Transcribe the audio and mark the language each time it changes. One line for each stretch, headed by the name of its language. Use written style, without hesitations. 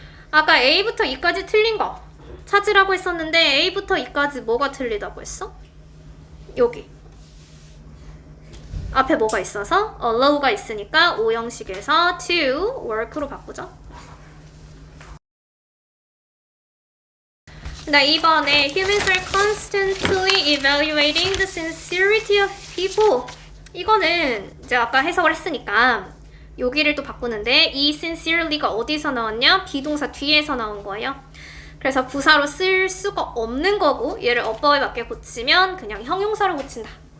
Korean: 아까 A부터 E까지 틀린 거 찾으라고 했었는데 A부터 E까지 뭐가 틀리다고 했어? 여기 앞에 뭐가 있어서 allow가 있으니까 O 형식에서 to work로 바꾸죠. 나 이번에
English: humans are constantly evaluating the sincerity of people.
Korean: 이거는 이제 아까 해석을 했으니까 여기를 또 바꾸는데 이 sincerely가 어디서 나왔냐? 비동사 뒤에서 나온 거예요. 그래서 부사로 쓸 수가 없는 거고 얘를 어법에 맞게 고치면 그냥 형용사로 고친다.